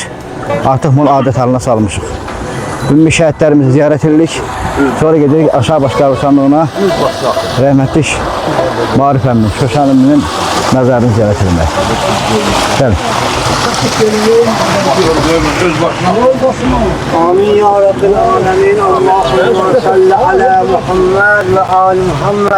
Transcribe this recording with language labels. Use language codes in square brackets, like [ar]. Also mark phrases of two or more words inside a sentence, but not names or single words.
[az] Artıq bunu adət halına salmışıq. Ümumi şəhidlərimizi ziyarət edirik, sonra gedirik aşağı baş qəbirstanlığına rəhmətli Marif əminin, Şoşan əminin məzarını ziyarət edilmək. Gəlin. [ar] آمين يا رب العالمين. اللهم صل على محمد وآل محمد.